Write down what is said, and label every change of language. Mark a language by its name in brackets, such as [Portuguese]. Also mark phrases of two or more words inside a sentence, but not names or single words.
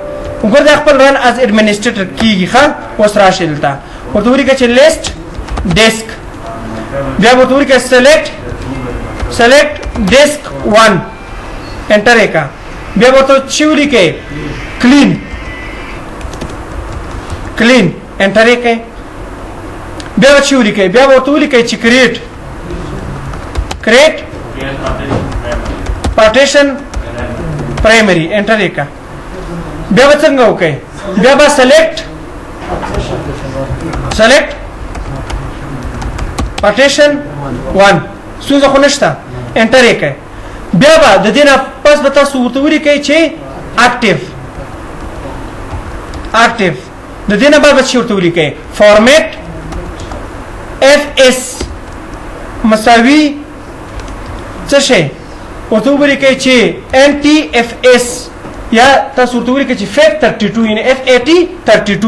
[Pashto] وګوره دا خپل [English] run as administrator [Pashto] کیږي. ښه اوس راشئ دلته ورته ولیکئ چې [English] list disk [Pashto] بیا ورته ولیکئ [English] select disk [Pashto] 1 انټر یې کړه. بیا ورته چې ولیکئ [English] clean enter [Pashto] یې کړئ. بیا چې ولیکئ بیا ورته ولیکئ چې [English] create partition primary enter [Pashto] یې کړه. بیا به څنګه وکړئ بیا به [English] select partition 1 [Pashto] ستونزه خو نشته انټر یې کړئ. بیا به د دې نه پس به تاسو ورته ولیکئ چې active د دې نه به چې ورته ولیکئ [English] format FS [Pashto] مساوي څه شي ورته ولیکئ چې NTFS یا تاسو ورته ولیکئ چې FAT32 یعنی FAT32.